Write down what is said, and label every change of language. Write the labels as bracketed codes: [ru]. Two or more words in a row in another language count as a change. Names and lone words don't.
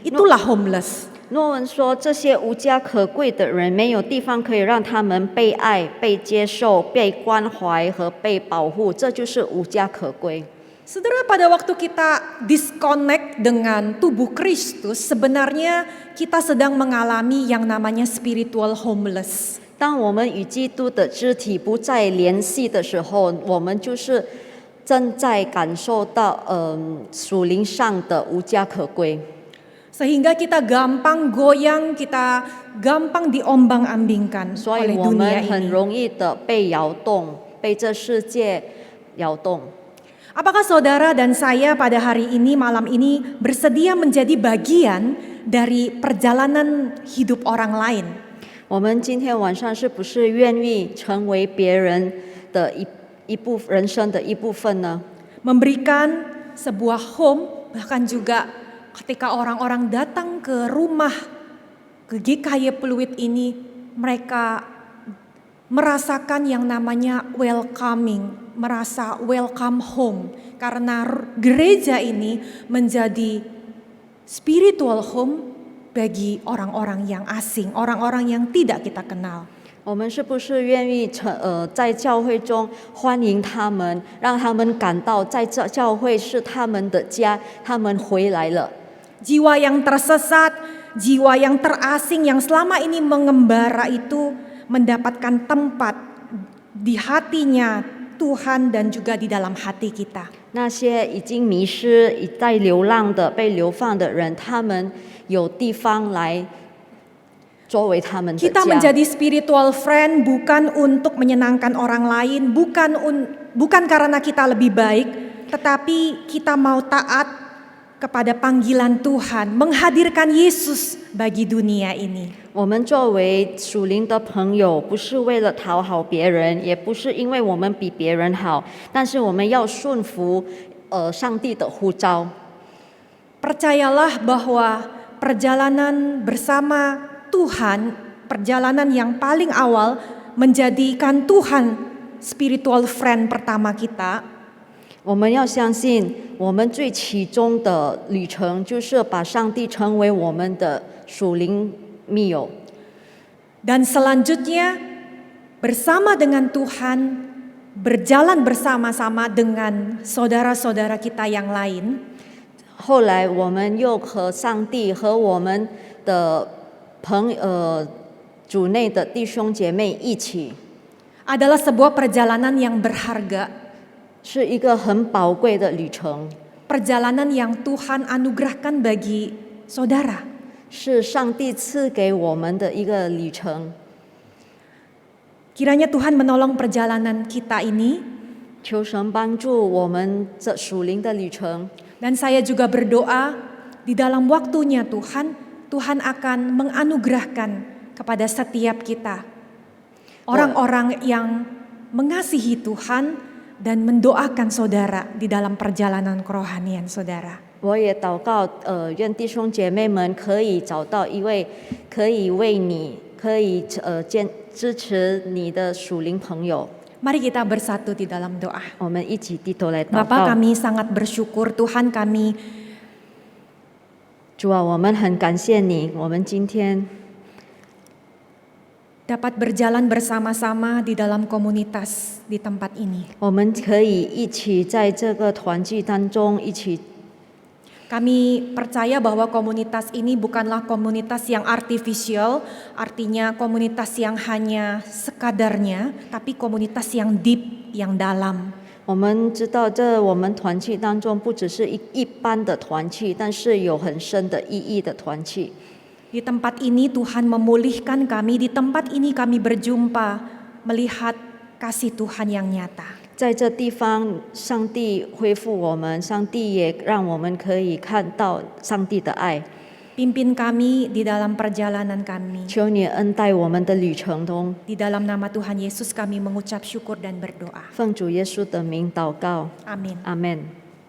[id] Itulah homeless. [zh] 诺文说，这些无家可归的人没有地方可以让他们被爱、被接受、被关怀和被保护，这就是无家可归。 [id] Saudara, pada waktu kita disconnect dengan tubuh Kristus, sebenarnya kita sedang mengalami yang namanya [en] spiritual homeless. [zh] 当我们与基督的肢体不再联系的时候，我们就是正在感受到属灵上的无家可归。 [id] Sehingga kita gampang goyang, kita gampang diombang-ambingkan [zh] 所 [id] oleh [zh] 以我 [id] dunia [zh] 们很 [id] ini. [zh] 容易的被摇动，被这世界摇动。 [id] Apakah saudara dan saya pada hari ini, malam ini bersedia menjadi bagian dari perjalanan hidup orang lain? [zh] 我们今天晚上是不是愿意成为别人的人生的一部分呢？ [id] Memberikan sebuah home, bahkan juga ketika orang-orang datang ke rumah ke GKY Pluit ini, mereka merasakan yang namanya welcoming, merasa [en] welcome home. [id] Karena gereja ini menjadi [en] spiritual home [id] bagi orang-orang yang asing, orang-orang yang tidak kita kenal. [zh] 我们是不是愿意在教会中欢迎他们，让他们感到在这教会是他们的家，他们回来了。 [id] Jiwa yang tersesat, jiwa yang terasing yang selama ini mengembara itu mendapatkan tempat di hatinya Tuhan dan juga di dalam hati kita. [zh] 那些已经迷失、在流浪的、被流放的人，他们有地方来作为他们的 [id] Kita [zh] 家。 [id] menjadi [en] spiritual friend [id] bukan untuk menyenangkan orang lain, bukan karena kita lebih baik, tetapi kita mau taat kepada panggilan Tuhan, menghadirkan Yesus bagi dunia ini. [zh] 我们作为属灵的朋友，不是为了讨好别人，也不是因为我们比别人好，但是我们要顺服上帝的呼召。 [id] Percayalah bahwa perjalanan bersama Tuhan, perjalanan yang paling awal menjadikan Tuhan [en] spiritual friend [id] pertama kita. [zh] 我们要相信，我们最其中的旅程就是把上帝成为我们的属灵密友。 [id] Dan selanjutnya bersama dengan Tuhan, berjalan bersama-sama dengan saudara-saudara kita yang lain. [zh] 后来我们又和上帝和我们的主内的弟兄姐妹一起， [id] Adalah sebuah perjalanan yang berharga, [zh] 是一个很宝贵的旅程， [id] perjalanan yang Tuhan anugerahkan bagi saudara. [zh] 是上帝赐给我们的一个旅程。 [id] Kiranya Tuhan menolong perjalanan kita ini, [zh] 求神帮助我们这属灵的旅程。 [id] dan saya juga berdoa di dalam waktunya Tuhan akan menganugerahkan kepada setiap kita orang-orang yang mengasihi Tuhan dan mendoakan saudara di dalam perjalanan kerohanian saudara. [zh] 我也祷告，愿弟兄姐妹们可以找到一位可以为你、可以支持你的属灵朋友。 [id] Mari kita bersatu di dalam doa. [zh] 我们一起低头来祷 [id] Bapa, [zh] 告。 [id] kami sangat bersyukur Tuhan kami [zh] 主啊，我们很感谢你，我们今天 [id] dapat berjalan bersama-sama di dalam komunitas di tempat ini. [zh] 我们可以一起在这个团聚当中一起。 [id] Kami percaya bahwa komunitas ini bukanlah komunitas yang artifisial, artinya komunitas yang hanya sekadarnya, tapi komunitas yang deep, yang dalam. [zh] 我们知道，我们团契当中不只是一般的团契，但是有很深的意义的团契。 [id] Di tempat ini Tuhan memulihkan kami, di tempat ini kami berjumpa, melihat kasih Tuhan yang nyata. [zh] 在这地方，上帝恢复我们，上帝也让我们可以看到上帝的爱。 [id] Pimpin kami di dalam perjalanan kami. [zh] 求你恩待我们的旅程中， [id] Di dalam nama Tuhan Yesus kami mengucap syukur dan berdoa. [zh] 奉主耶稣的名祷告， [id] Amin. [zh] 阿门。